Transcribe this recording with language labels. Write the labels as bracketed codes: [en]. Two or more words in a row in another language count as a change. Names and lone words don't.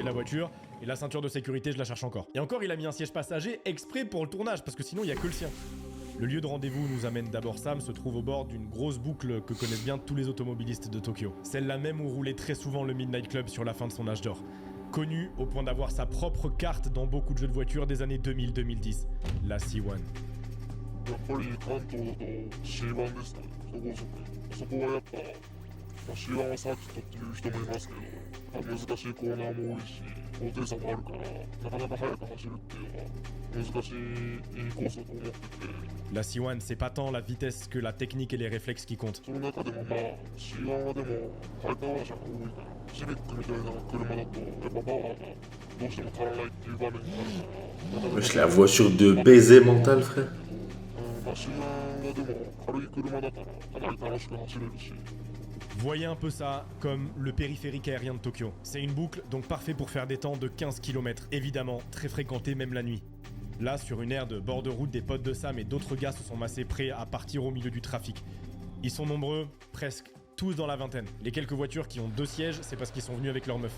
[fr] la voiture, et la ceinture de sécurité je la cherche encore. Et encore il a mis un siège passager exprès pour le tournage, parce que sinon il y a que le sien. Le lieu de rendez-vous nous amène d'abord Sam, se trouve au bord d'une grosse boucle que connaissent bien tous les automobilistes de Tokyo. Celle-là même où roulait très souvent le Midnight Club sur la fin de son âge d'or. Connu au point d'avoir sa propre carte dans beaucoup de jeux de voitures des années 2000-2010, la C1. [ja] やっぱり関東だと C1 ですかねそこはやっぱ、まあ、C1 はサーキットっていう人もいますけど難しいコーナーも多いし高低差もあるからなかなか速く走るっていうのは難しいコースだと思ってて [fr] La C1, c'est pas tant la vitesse que la technique et les réflexes qui comptent. [ja] その中でもまあ C1 はでもハイパワー車が多いからシビックみたいな車だとやっぱパワーがどうしても足らないっていう場面があるから [fr] Wesh, la voiture de baiser mental, frère. [ja] まあ C1 はでも軽い車だからかなり楽しく走れるし [fr] Voyez un peu ça comme le périphérique aérien de Tokyo. C'est une boucle, donc parfait pour faire des temps de 15 km, évidemment, très fréquenté même la nuit. Là, sur une aire de bord de route, des potes de Sam et d'autres gars se sont massés prêts à partir au milieu du trafic. Ils sont nombreux, presque tous dans la vingtaine. Les quelques voitures qui ont 2 sièges, c'est parce qu'ils sont venus avec leur meuf.